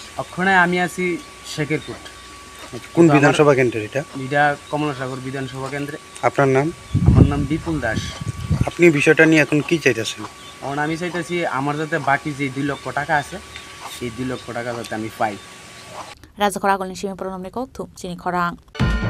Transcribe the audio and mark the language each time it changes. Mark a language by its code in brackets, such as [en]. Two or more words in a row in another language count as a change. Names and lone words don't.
[bn] ওখানে আমি আছি শেখের কোর্ট কোন বিধানসভা কেন্দ্রে এটা কমলাসাগর বিধানসভা কেন্দ্রে আপনার নাম আমার নাম বিপুল দাস আপনি বিষয়টা নিয়ে এখন কি চাইতেছেন এখন আমি চাইতেছি আমার যাতে বাকি যে 2 লক্ষ টাকা আছে এই 2 লক্ষ টাকা যাতে আমি পাই [trp] rajakhor agulni simi pronamni ko thu chini khorang